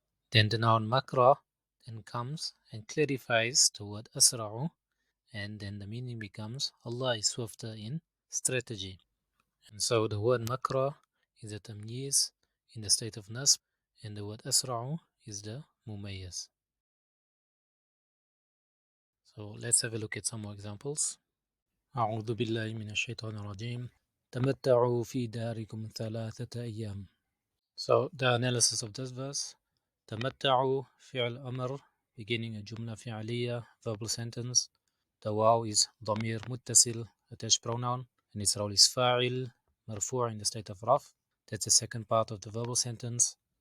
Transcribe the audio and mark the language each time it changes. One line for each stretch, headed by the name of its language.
English: Then the noun makra then comes and clarifies the word asra'u, and then the meaning becomes, Allah is swifter in strategy. And so the word makra is the tamyiz in the state of nasb, and the word asra'u is the mumayyaz. So let's have a look at some more examples.
Arabic: أعوذ بالله من الشيطان الرجيم تمتعوا في داركم ثلاثة أيام.
English: So the analysis of this verse,
Arabic: تمتعوا فعل أمر
English: beginning a جملة فعلية verbal sentence. The واو is ضمير متصل attached pronoun, and its role is فاعل مرفوع in the state of رفع. That's the second part of the verbal sentence.